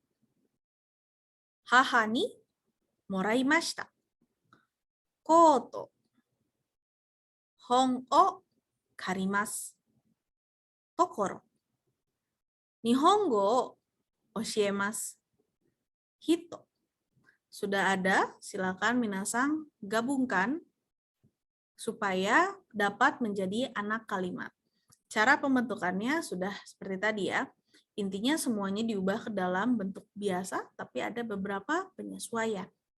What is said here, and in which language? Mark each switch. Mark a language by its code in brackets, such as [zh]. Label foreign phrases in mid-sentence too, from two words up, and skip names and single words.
[ja] 母にもらいました. Koto. 本を借ります. ところ。日本語を教えます. Hito. [id] Sudah ada, silakan minasang gabungkan supaya dapat menjadi anak kalimat. Cara pembentukannya sudah seperti tadi ya. Intinya semuanya diubah ke dalam bentuk biasa, tapi ada beberapa penyesuaian.